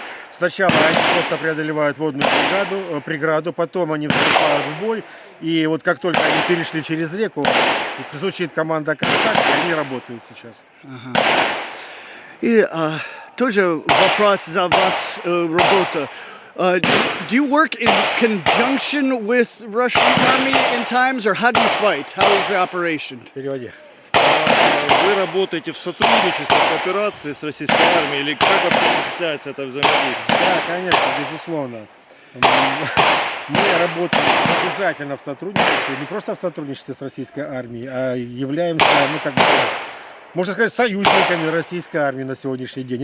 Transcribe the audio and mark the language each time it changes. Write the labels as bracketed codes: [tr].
[ru] Сначала они просто преодолевают водную преграду, потом они вступают в бой. И вот как только они перешли через реку, звучит команда «Контакт», и они работают сейчас. И тоже вопрос за вас работа. [en] Do you work in conjunction with Russian army in times, or how do you fight? How is the operation? [ru] Переводи. Вы работаете в сотрудничестве, в кооперации с российской армией, или как вообще осуществляется это взаимодействие? Да, конечно, безусловно. Мы работаем обязательно в сотрудничестве, не просто в сотрудничестве с российской армией, а являемся, можно сказать, союзниками российской армии на сегодняшний день.